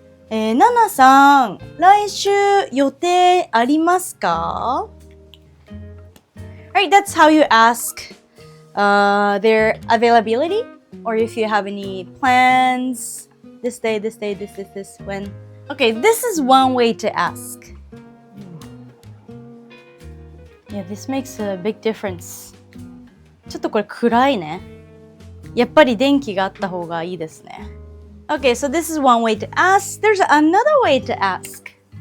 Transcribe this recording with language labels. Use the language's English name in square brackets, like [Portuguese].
[Japanese] ナナさん来週予定ありますか [English] Right, that's how you ask their availability or if you have any plans this day, this when. Okay, this is one way to ask. Yeah, this makes a big difference. [Japanese] ちょっとこれ暗いね。やっぱり電気があった方がいいですね。 [English] Okay, so this is one way to ask. There's another way to ask.